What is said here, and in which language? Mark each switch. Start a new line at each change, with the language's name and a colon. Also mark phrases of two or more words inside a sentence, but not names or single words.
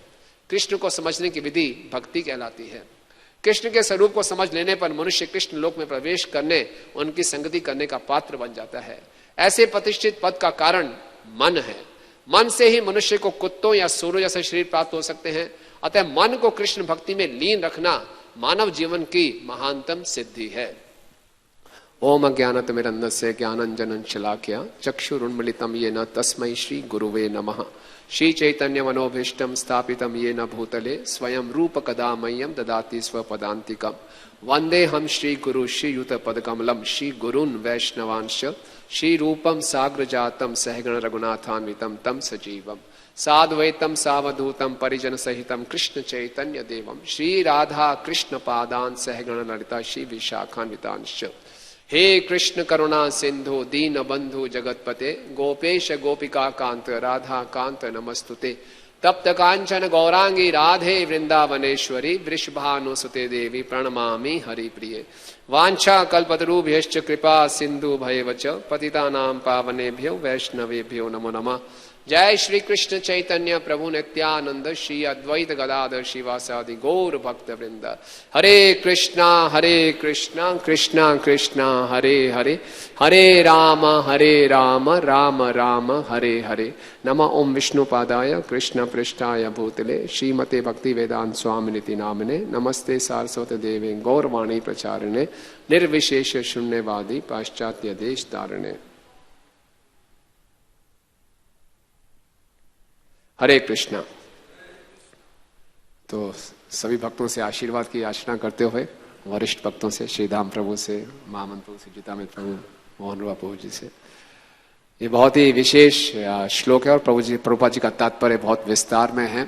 Hindi: कृष्ण को समझने की विधि भक्ति कहलाती है। कृष्ण के स्वरूप को समझ लेने पर मनुष्य कृष्ण लोक में प्रवेश करने, उनकी संगति करने का पात्र बन जाता है। ऐसे प्रतिष्ठित पद का कारण मन है। मन से ही मनुष्य को कुत्तों या सूरों जैसे शरीर प्राप्त हो सकते हैं। अतः मन को कृष्ण भक्ति में लीन रखना मानव जीवन की महानतम सिद्धि है।
Sanskrit: ओम अज्ञानतिमिरन्धस्य ज्ञानांजनं शलाकया चक्षुरुन्मीलितं येन तस्मै श्री गुरुवे नमः। श्री चैतन्य मनोभीष्टं स्थापितं येन भूतले स्वयं रूप कदा मह्यं ददाति स्वपदान्तिकम्। वंदे हम श्री गुरु श्रीयुत पदकमलम श्री गुरुन् वैष्णवांश श्री रूपम साग्र जातम सहगण रघुनाथान्वितम तम सजीवम साद्वैतम सावधूतम परिजन सहितम कृष्ण चैतन्य देवम श्री राधा कृष्ण पादान सहगण ललिता श्री विशाखान्वितांश। हे कृष्ण करुणा सिंधु दीन बंधु जगतपते गोपेश गोपिका कांत राधा कांत नमस्तुते। तप्त कांचन गौरांगी राधे वृंदावनेश्वरी वृषभानुसुते देवी प्रणमामि हरिप्रिये। वांछा कल्पतरुभ्यश्च कृपा सिंधु भयेव च पतितानां पावनेभ्यो वैष्णवेभ्यो नमो नमः। जय श्री कृष्ण चैतन्य प्रभु नित्यानंद श्री अद्वैत गदाधर शिवासादि गौर भक्त वृंद। हरे कृष्णा कृष्णा कृष्णा हरे हरे, हरे राम राम राम हरे हरे। नमः ओम विष्णुपादाय कृष्ण पृष्ठाय भूतले श्रीमते भक्ति वेदांत स्वामिनिति नामिने। नमस्ते सारस्वत देवे गौरवाणी प्रचारिणे निर्विशेष शून्यवादी पाश्चात्य देश धारणे। हरे कृष्णा।
Hindi: तो सभी भक्तों से आशीर्वाद की याचना करते हुए, वरिष्ठ भक्तों से, श्रीधाम प्रभु से, महामंत्र प्रभु से, जीतामित प्रभु, मोहन रूपा प्रभु जी से, ये बहुत ही विशेष श्लोक है और प्रभुपाद जी का तात्पर्य बहुत विस्तार में है।